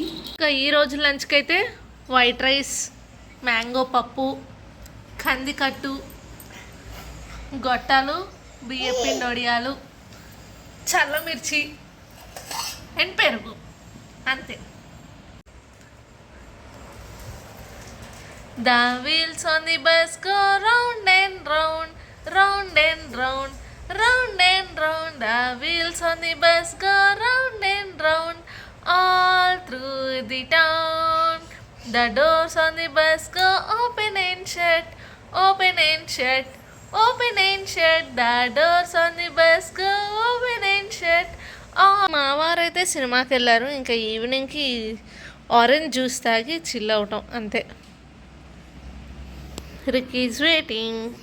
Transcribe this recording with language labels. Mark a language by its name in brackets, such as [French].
[Telugu] ఇంకా ఈరోజు లంచ్కి అయితే వైట్ రైస్, మ్యాంగో పప్పు, కందికట్టు, గొట్టాలు, బియ్యపిండి వడియాలు, చల్లమిర్చి అండ్ పెరుగు, అంతే. [English] The wheels on the bus go round and round, round and round, round and round. The wheels on the bus go round and round, all through the town. The doors on the bus go open and shut, open and shut, open and shut. The doors on the bus go open and shut. [Telugu] మా వారైతే సినిమాకి వెళ్ళారు. ఇంకా ఈవినింగ్కి orange juice తాగి chill అవటం, అంతే. [English] Ricky is waiting.